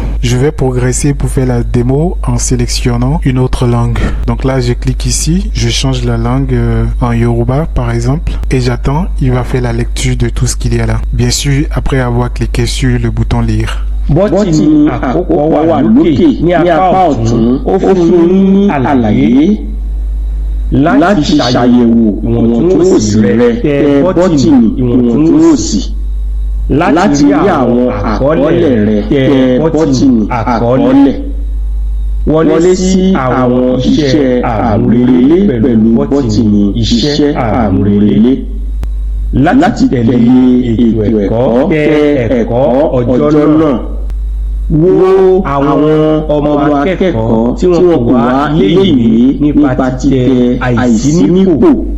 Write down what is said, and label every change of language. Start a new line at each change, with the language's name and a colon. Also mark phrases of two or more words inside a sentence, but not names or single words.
French: Je vais progresser pour faire la démo en sélectionnant une autre langue. Donc là, je clique ici, je change la langue en Yoruba par exemple et j'attends, il va faire la lecture de tout ce qu'il y a là. Bien sûr, après avoir cliqué sur le bouton lire.
Yoruba: bọ́tìnì àkọ́kọ́ wà lókè ní apá ọ̀tún ó fún yín ní àlàyé láti ṣàyẹ̀wò ìwọ̀ntúnwòsì rẹ tẹ bọ́tìnì ìwọ̀ntúnwòsì láti rí àwọn àkọọ́lẹ̀ rẹ tẹ bọ́tìnì àkọọ́lẹ̀ wọlé sí àwọn iṣẹ́ àmúrelé pẹ̀lú bọ́tìnì iṣẹ́ àmúrelé láti tẹ̀lé ètò ẹ̀kọ́ tẹ ẹ̀kọ́ ọjọ́ náà wo àwọn ọmọ akẹ́kọ̀ọ́ tí wọ́n kò wá ilé-ìwé nípa títẹ àìsí nípò